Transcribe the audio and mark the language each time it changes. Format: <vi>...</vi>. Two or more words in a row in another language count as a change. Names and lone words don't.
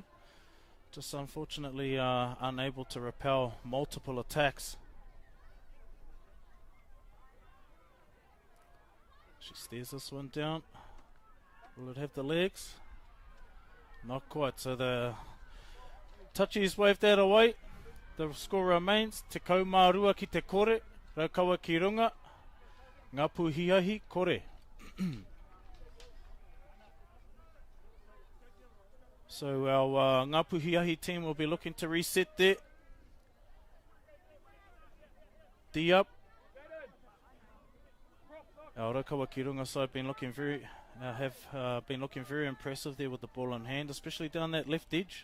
<en>Just unfortunately unable to repel multiple attacks. She steers this one down. Will it have the legs? Not quite. So the touchies waved that away. The score remains</en> <mi>te kaumārua ki te kore, Raukawa Kirunga, Nga Puhi kore.</mi> <en>So our Nga Puhi team will be looking to reset there. D up. Our Raukawa Kirunga side been looking have been looking very impressive there with the ball in hand, especially down that left edge.</en>